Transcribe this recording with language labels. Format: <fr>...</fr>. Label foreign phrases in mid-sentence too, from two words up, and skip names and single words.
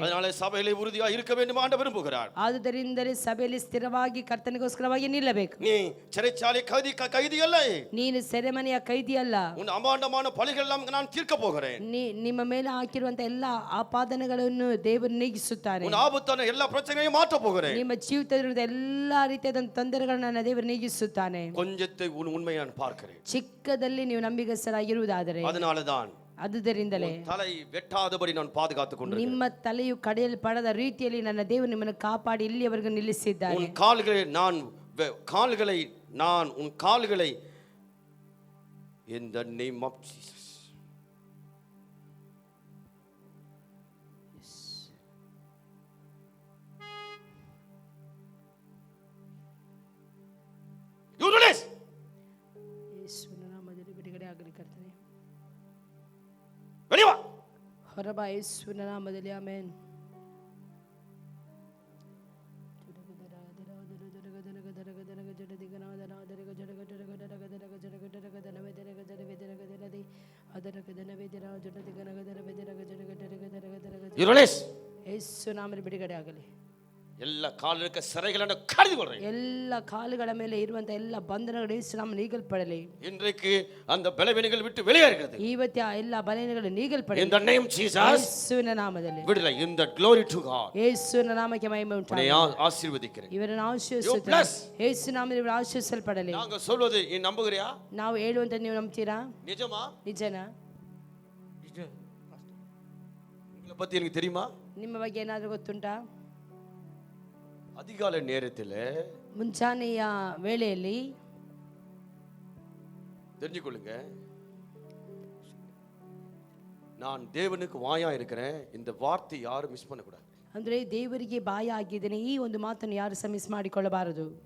<ta>அதனால சபையிலே உறுதியா இருக்க வேண்டும் ஆண்டவர் விரும்புகிறார்.</ta> <kn>ಆದುದರಿಂದಲೇ ಸಭೆಯಲ್ಲಿ ಸ್ಥಿರವಾಗಿ ಕರ್ತನಿಗೋಸ್ಕರವಾಗಿ ನಿಲ್ಲಬೇಕು.</kn> <ta>நீ சிறைச்சாலை கைதி அல்ல,</ta> <kn>ನೀನು ಸೆರೆಮನೆಯ ಕೈದಿ ಅಲ್ಲ.</kn> <ta>உன் அமாண்டமான பழிகள் எல்லாம் நான் தீர்க்க போகிறேன்.</ta> <kn>ನಿಮ್ಮ ಮೇಲೆ ಹಾಕಿರುವಂತ ಎಲ್ಲಾ ಆಪಾದನೆಗಳನ್ನು ದೇವರು ನೀಗಿಸುತ್ತಾನೆ.</kn> <ta>உன் ஆபத்தான எல்லா பிரச்சனையையும் மாற்ற போகிறேன்.</ta> <kn>ನಿಮ್ಮ ಜೀವಿತದಲ್ಲಿರುವ ಎಲ್ಲಾ ರೀತಿಯಾದ ತೊಂದರೆಗಳನ್ನು ದೇವರು ನೀಗಿಸುತ್ತಾನೆ.</kn> <ta>கொஞ்சத்தை உன் உண்மையை நான் பார்க்கிறேன்.</ta> <kn>ಚಿಕ್ಕದಲ್ಲಿ ನೀವು ನಂಬಿಗಸ್ತರಾಗಿರುವುದಾದರೆ</kn> <ta>அதனாலதான்</ta> <kn>ಆದುದರಿಂದಲೇ</kn> <ta>தலை வெட்டாதபடி நான் பாதுகாத்துக் கொண்டிருக்கிறேன்.</ta> <kn>ನಿಮ್ಮ ತಲೆಯು ಕಡೆಯಲ್ಲಿ ಪಡದ ರೀತಿಯಲ್ಲಿ ನನ್ನ ದೇವರು ನಿಮ್ಮನ್ನು ಕಾಪಾಡಿ ಇಲ್ಲಿಯವರೆಗೂ ನಿಲ್ಲಿಸಿದ್ದಾನೆ.</kn> <ta>உன் கால்களை நான் உன் கால்களை</ta> <en>in the name of Jesus. You release.</en> <kn>ಯೇಸುವಿನ ನಾಮದಲ್ಲಿ ಬಿಡುಗಡೆ ಆಗಲಿ ಕರ್ತನೇ.</kn> <ta>வெளியே வா.</ta> <kn>ಹೊರಬಾ ಯೇಸುವಿನ ನಾಮದಲ್ಲಿ ಆಮೆನ್.</kn> <en>You release.</en> <kn>ಯೇಸು ನಾಮದಲ್ಲಿ ಬಿಡುಗಡೆ ಆಗಲಿ. ಎಲ್ಲ ಕಾಲಿನ ಸೆರೆಗಳನ್ನು ಕಡಿದುಕೊಳ್ಳಿ. ಎಲ್ಲ ಕಾಲುಗಳ ಮೇಲೆ ಇರುವಂತ ಎಲ್ಲ ಬಂಧನಗಳು ಯೇಸು ನಾಮದಲ್ಲಿ ನೀಗಲ್ಪಡಲಿ.</kn> <ta>இன்றைக்கு அந்த பலவீனங்கள் விட்டு வெளியேறுகிறது.</ta> <kn>ಇವತ್ತು ಆ ಎಲ್ಲ ಬಲಹೀನಗಳು ನೀಗಲ್ಪಡಲಿ.</kn> <en>In the name of Jesus.</en> <kn>ಯೇಸುವಿನ ನಾಮದಲ್ಲಿ</kn> <ta>விடுதலை.</ta> <en>In the glory to God.</en> <kn>ಯೇಸುವಿನ ನಾಮಕ್ಕೆ ಮಹಿಮೆ ಉಂಟಾಗಲಿ.</kn> <ta>ಆಶೀರ್ವದಿக்கிறேன்.</ta> <kn>ಇವರನ್ನು ಆಶೀರ್ವದಿಸುತ್ತೇನೆ. ಯೇಸು ನಾಮದಲ್ಲಿ ಇವರು ಆಶೀರ್ವದಿಸಲ್ಪಡಲಿ.</kn> <ta>நாங்க சொல்வது நீ நம்புறியா?</ta> <kn>ನಾವು ಹೇಳುವಂತ ನೀವು ನಂಬ್ತೀರಾ?</kn> <ta>நிஜமா?</ta> <kn>ನಿಜನಾ?</kn> <ta>உங்களை பத்தி எனக்கு தெரியுமா?</ta> <kn>ನಿಮ್ಮ ಬಗ್ಗೆ ಏನಾದರೂ ಗೊತ್ತುಂಟಾ?</kn> <ta>அதிகாலை நேரத்தில்</ta> <kn>ಮುಂಚಾನೆಯ ವೇಳೆಯಲ್ಲಿ</kn> <ta>தெரிஞ்சுக்கொள்ளுங்க, நான் தேவனுக்கு வாயா இருக்கிறேன். இந்த வார்த்தை யாரும் மிஸ் பண்ணக்கூடாது.</ta> <kn>ಅಂದ್ರೆ ದೇವರಿಗೆ ಬಾಯ ಆಗಿದ್ದೇನೆ, ಈ ಒಂದು ಮಾತನ್ನು ಯಾರು ಸಹ ಮಿಸ್ ಮಾಡಿಕೊಳ್ಳಬಾರದು.</kn>